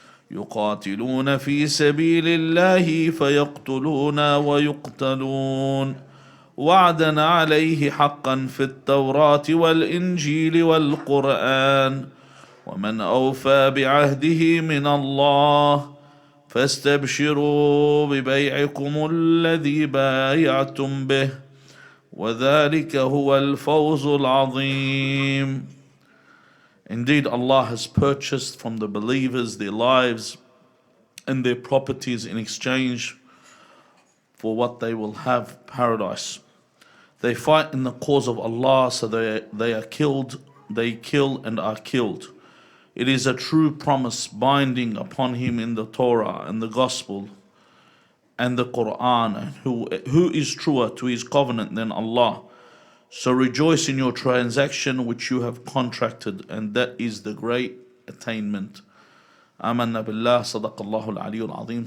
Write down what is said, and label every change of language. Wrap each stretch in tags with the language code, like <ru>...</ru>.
<ar>يقاتلون في سبيل الله فيقتلون ويقتلون وعدا عليه حقا في التوراة والإنجيل والقرآن ومن أوفى بعهده من الله فاستبشروا ببيعكم الذي بايعتم به وذلك هو الفوز العظيم.</ar> <en>Indeed, Allah has purchased from the believers their lives and their properties in exchange for what they will have, paradise. They fight in the cause of Allah, so they are killed, they kill and are killed. It is a true promise binding upon him in the Torah and the Gospel and the Quran, and who is truer to his covenant than Allah. So rejoice in your transaction which you have contracted, and that is the great attainment.</en> <ar>آمنا بالله صدق الله العلي العظيم.</ar>